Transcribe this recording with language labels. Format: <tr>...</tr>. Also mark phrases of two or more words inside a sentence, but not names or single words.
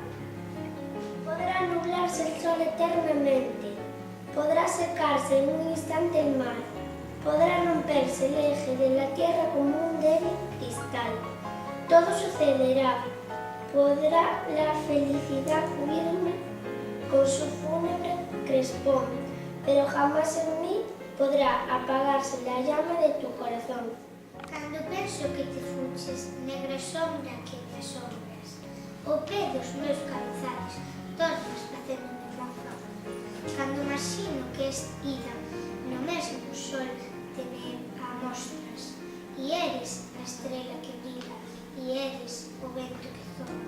<es>Podrá nublarse el sol eternamente, podrá secarse en un instante el mar, podrá romperse el eje de la tierra como un débil cristal. Todo sucederá, podrá la felicidad cubrirme con su fúnebre crespón, pero jamás en mí podrá apagarse la llama de tu corazón.</es> <gl>Cando penso que te fuches, negra sombra que te asombras, o pé dos meus cabezales, tornas facéndome ronzón. Cando imagino que es ida, no mesmo sol te me amostras, e eres a estrela que brilla, e eres o vento que zona.</gl>